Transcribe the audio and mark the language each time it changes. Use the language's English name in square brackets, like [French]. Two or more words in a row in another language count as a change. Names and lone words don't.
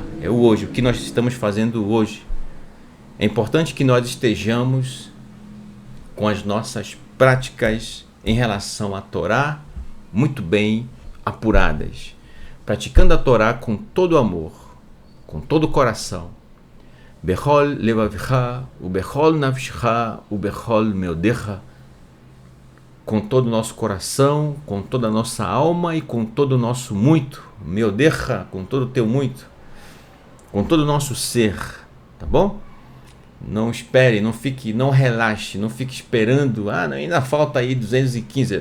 [Portuguese] É o hoje, o que nós estamos fazendo hoje. É importante que nós estejamos com as nossas práticas em relação à Torá muito bem apuradas, praticando a Torá com todo amor, com todo o coração, [Hebrew] בכל לבבך ובכל נפשך ובכל מאדך, [Portuguese] com todo o nosso coração, com toda a nossa alma e com todo o nosso muito, meodecha, com todo o teu muito, com todo o nosso ser, tá bom? Não espere, não relaxe, não fique esperando, ainda falta aí 215.